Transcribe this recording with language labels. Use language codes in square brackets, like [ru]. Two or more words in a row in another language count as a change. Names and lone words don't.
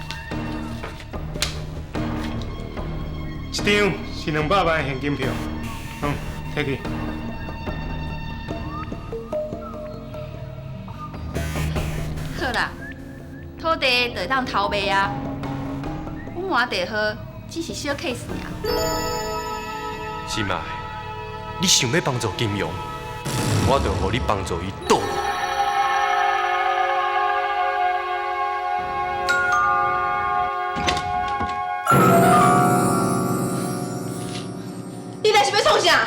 [nan] 一张是200万的现金票，摕去。好啦，土地就会当偷卖啊。阮换地号只是小 case 尔。心爱，你想要帮助金庸，我就互你帮助伊倒来。你来是要创啥？